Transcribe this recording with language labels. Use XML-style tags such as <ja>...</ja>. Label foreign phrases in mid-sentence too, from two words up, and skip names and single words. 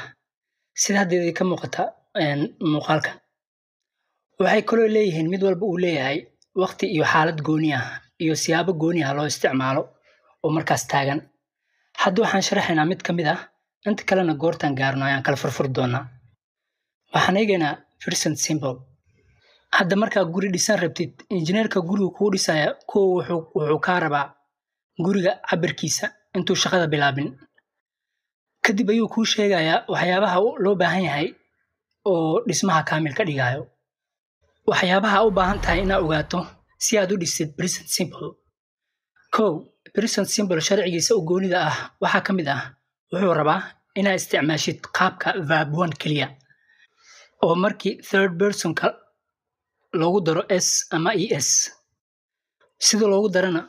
<so>Sida hadda ka muuqata muuqaalka. Waxay kaloo leeyihiin mid walba uu leeyahay waqti iyo xaalad gooni ah iyo siyaabo gooni ah loo isticmaalo oo markaas taagan. Hadda waxaan sharaxaynaa mid ka mid ah, inta kalena goortan gaarno ayaan kala furfuri doonaa. Waxaan eegaynaa</so> <en>first simple.</en> <so>Hadda markaa guri dhisan rabtid, injineerka guriga kuu dhisaya wuxuu ka rabaa guriga cabirkiisa intuu shaqada bilaabin. Kadib ayuu kuu sheegayaa waxyaabaha loo baahan yahay oo dhismaha kaamil ka dhigayo. Waxyaabaha u baahan tahay inaad ogaato si aad u dhisid</so> <en>present simple. Present simple</en> <so>sharcigiisa u goonida ah waxaa ka mid ah wuxuu rabaa inaad isticmaashid qaabka verb 1 kaliya oo markii</so> <en>third person</en> <so>ka loogu daro s ama es. Sida loogu darana</so>